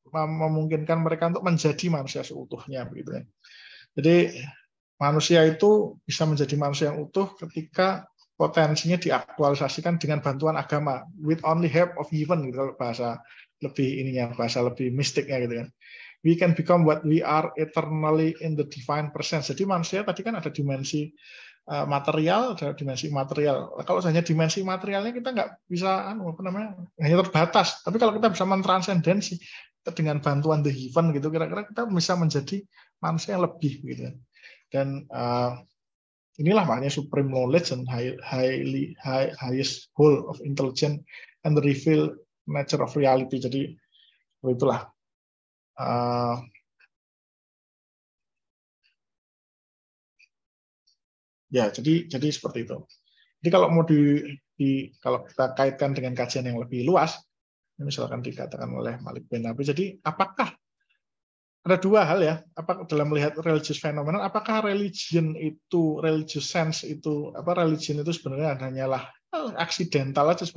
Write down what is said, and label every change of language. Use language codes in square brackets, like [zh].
[id] memungkinkan mereka untuk menjadi manusia seutuhnya begitu ya. Jadi manusia itu bisa menjadi manusia yang utuh ketika potensinya diaktualisasikan dengan bantuan agama, [en] with only help of heaven [id] gitu, kalau bahasa lebih mistiknya gitu kan. [en] We can become what we are eternally in the divine presence. [id] Jadi manusia tadi kan ada dimensi material, ada dimensi material. Kalau hanya dimensi materialnya kita nggak bisa hanya terbatas. Tapi kalau kita bisa mentransendensi dengan bantuan the heaven gitu, kira-kira kita bisa menjadi manusia yang lebih gitu. Dan inilah maknanya [en] supreme knowledge and highest whole of intelligence and the revealed nature of reality. [id] Jadi itulah ya, jadi seperti itu. Jadi kalau mau kalau kita kaitkan dengan kajian yang lebih luas, misalkan dikatakan oleh Malik bin Nabi, jadi apakah ada dua hal ya, apa dalam melihat religious phenomenon, apakah religious sense itu, religion itu sebenarnya hanyalah aksidental aja.